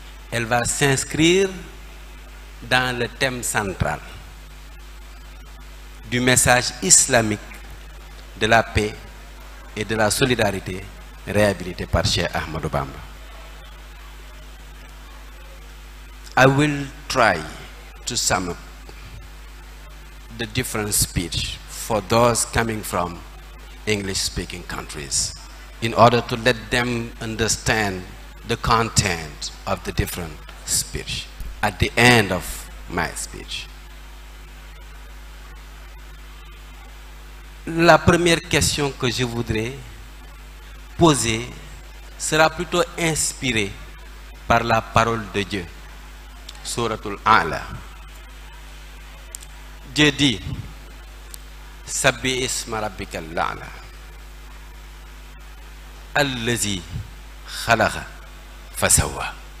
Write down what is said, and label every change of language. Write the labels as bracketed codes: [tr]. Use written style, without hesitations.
[fr] Elle va s'inscrire dans le thème central du message islamique de la paix et de la solidarité réhabilité par Cheikh Ahmadou Bamba. [en] I will try to sum up the different speech for those coming from English-speaking countries in order to let them understand the content of the different speech at the end of my speech. [fr] La première question que je voudrais poser sera plutôt inspirée par la parole de Dieu. Souratul A'la. [ar] Dieu dit: Sabbi isma rabbikal a'la allazi khalaqa fasawa.